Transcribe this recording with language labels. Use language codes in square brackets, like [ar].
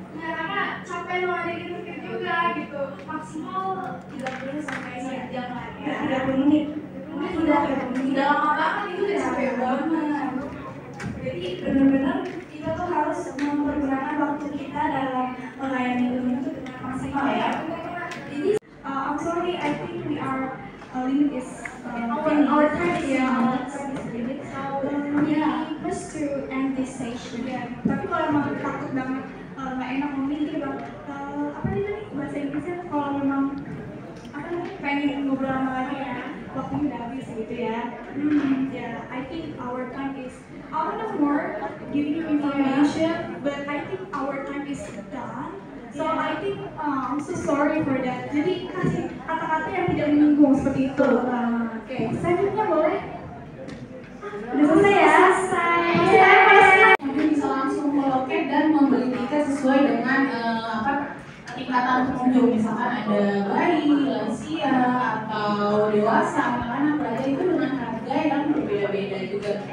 [id] Karena capek loh ada gitu juga gitu. Maksimal 30 sampai 1 jam lah ya. 30 menit. Udah lama banget itu udah capek banget. Jadi benar-benar kita tuh harus mempergunakan waktu kita dalam melayani pengunjung itu dengan maksimal ya. Jadi [en] I'm sorry, I think we are limit is our time is limit. Yeah, just to end this session. [id] Yeah. Tapi kalau memang takut banget nggak enak ngomong gitu bang, apa nih tadi bahasa Inggrisnya, kalau memang apa namanya pengen ngobrol lama lagi ya, waktunya udah habis gitu ya. [en] Yeah, I think our time is, I wanna more giving you information, but I think our time is done. So I think I'm so sorry for that. [id] Jadi kasih kata-kata yang tidak menyinggung seperti itu. Oke, selanjutnya boleh? Udah selesai ya? Selesai. Mungkin bisa langsung ke loket dan membeli tiket sesuai dengan tingkatan pengunjung. Misalkan ada bayi, lansia, atau dewasa, anak-anak, pelajar itu dengan harga yang berbeda-beda juga.